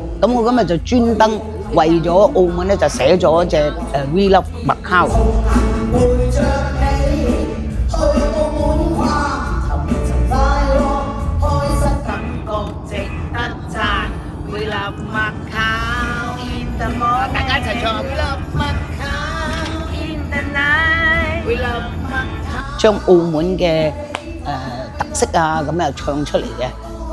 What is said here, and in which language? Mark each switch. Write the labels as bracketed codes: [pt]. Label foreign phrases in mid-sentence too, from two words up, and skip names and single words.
[yue] 咁我今日就專登為咗澳門咧，就寫咗隻 We Love Macau。大家一齊唱 [en] We Love Macau in the night We Love Macau， [yue] 將澳門嘅特色啊咁又唱出嚟嘅。